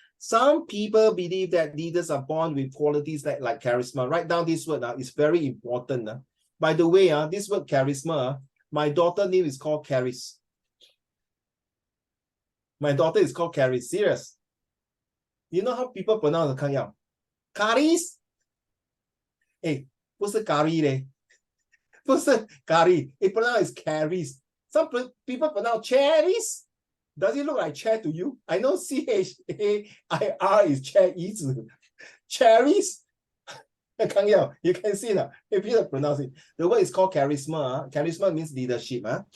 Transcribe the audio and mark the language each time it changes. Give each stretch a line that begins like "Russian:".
English: Some people believe that leaders are born with qualities like charisma. Write down this word. It's very important. By the way, this word charisma, my daughter's name is called Caris. My daughter is called Caris. Serious. You know how people pronounce the Kang Yao? Caris?
Chinese: Hey, 不是咖喱嘞，不是咖喱.
English: It pronounced Caris. Some people pronounce cherries. Does it look like chair to you? I know CHAIR is chair 椅子. Cherries. Kang Yao, you can see now. If you pronounce it, the word is called charisma. Charisma means leadership.